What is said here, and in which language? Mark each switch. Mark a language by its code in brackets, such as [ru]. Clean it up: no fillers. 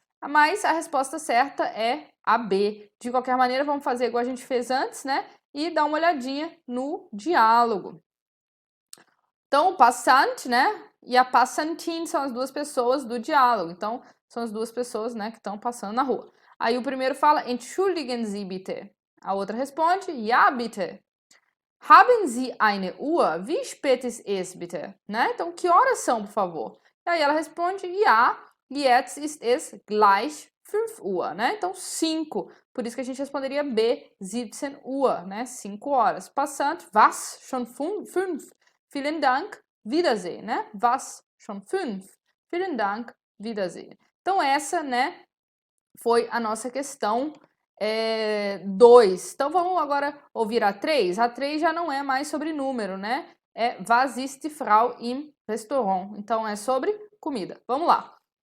[pt] Mas a resposta certa é a B. De qualquer maneira, vamos fazer igual a gente fez antes, né? E dar uma olhadinha no diálogo. Então, o passante, né? E a Passantin são as duas pessoas do diálogo. Então, são as duas pessoas, né, que estão passando na rua. Aí o primeiro fala, [de] entschuldigen Sie bitte. [pt] A outra responde, [de] ja bitte. Haben Sie eine Uhr? Wie spät ist es bitte? Né? [pt] Então, que horas são, por favor? E aí ela responde, [de] ja, jetzt ist es gleich 5 Uhr, [pt] né? Então, 5 Por isso que a gente responderia B, 17 Uhr, né? 5 horas. [de] Passant, was? Schon 5. Vielen Dank, Wiedersehen, né? Was? Schon 5. Vielen Dank, Wiedersehen. [pt] Então, essa, né, foi a nossa questão 2. Então, vamos agora ouvir a 3. A 3 já não é mais sobre número, né? É [de] Was ist die Frau im Restaurant? [pt] Então, é sobre comida. Vamos lá.